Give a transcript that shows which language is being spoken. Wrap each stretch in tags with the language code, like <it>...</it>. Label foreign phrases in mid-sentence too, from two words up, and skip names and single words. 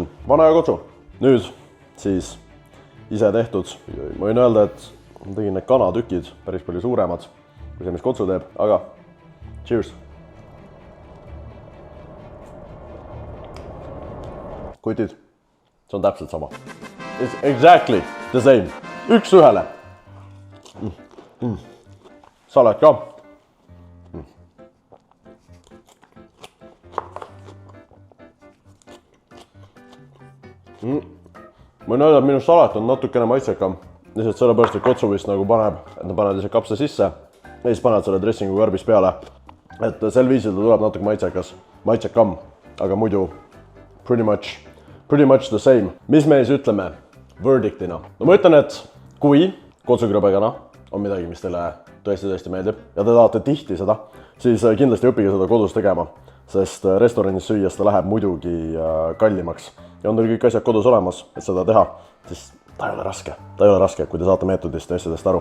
<et>Vana ja kotsu. Nüüd siis ise tehtud. Ma võin öelda, et ma tegin need kanatükid päris palju suuremad kui see, mis kotsu teeb, aga cheers. Kutid, see on täpselt sama.</et> <en>It's exactly the same.</en> <et>Üks ühele. Salat ka. Võin öelda, et minu salat on natukene maitsekam. Lihtsalt sellepärast, et kotsu vist nagu paneb, et nad panevad lihtsalt kapsa sisse ja siis panevad selle dressingu karbis peale. Et sel viisil ta tuleb natuke maitsekam, aga muidu</et> <en>pretty much the same.</en> <et>Mis me siis ütleme verdictina? No ma ütlen, et kui kotsukrõbekana on midagi, mis teile tõesti meeldib ja te tahate tihti seda, siis kindlasti õppige seda kodus tegema, sest restoranis süües ta läheb muidugi kallimaks. Ja on teil kõik asjad kodus olemas, et seda teha, siis ta ei ole raske, kui te saate meetodist ja asjadest aru.</et>